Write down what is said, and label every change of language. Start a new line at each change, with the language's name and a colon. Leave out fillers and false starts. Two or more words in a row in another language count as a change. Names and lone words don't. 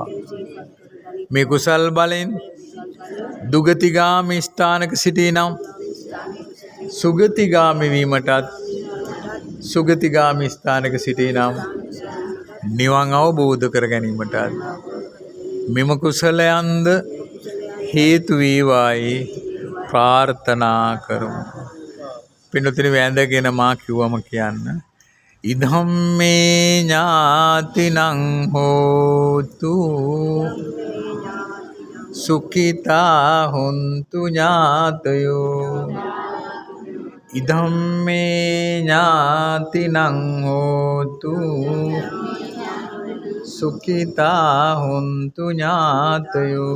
Sinhala: මේ කුසල් බලෙන් දුගතිගාමි ස්ථානක සිටිනම් සුගතිගාමි වීමටත් සුගතිගාමි ස්ථානක සිටිනම් නිවන් අවබෝධ කර ගැනීමටත් මෙම කුසලයන්ද හේතු වේවායි ප්‍රාර්ථනා කරමු. පින්වතුනි වැඳගෙන මා කිව්වම කියන්න.
Pali: ඉදම් මේ ඥාතිනං හෝතු සුඛිතා හොන්තු ඥාතයෝ. ඉදම් මේ ඥාතිනං හෝතු සුඛිතා හොන්තු ඥාතයෝ.